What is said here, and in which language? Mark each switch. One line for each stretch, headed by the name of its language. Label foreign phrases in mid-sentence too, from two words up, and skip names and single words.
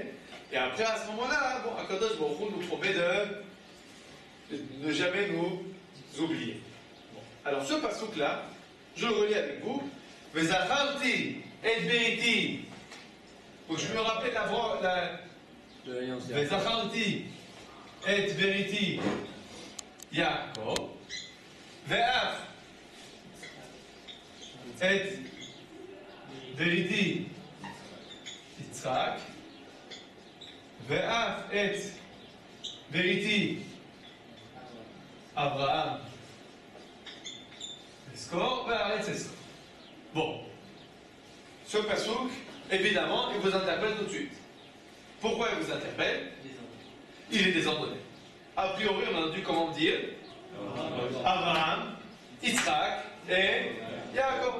French: Et après, à ce moment-là, bon,
Hebrew: הקדוש ברוך הוא
French: nous promet de ne jamais nous oublier. Bon. Alors, ce passouk-là, je le relis avec vous.
Hebrew: וזכרתי את בריתי.
French: Donc, je me rappelle la voix de l'alliance.
Hebrew: וזכרתי את בריתי יעקב. ואף את בריתי יצחק. ואף את בריתי אברהם. אזכור והארץ אזכור.
French: Bon. Ce passouk, évidemment, il vous interpelle tout de suite. Pourquoi il vous interpelle? Il est désordonné. A priori, on a dû comment dire? Abraham, Yitzhak et Yaakov.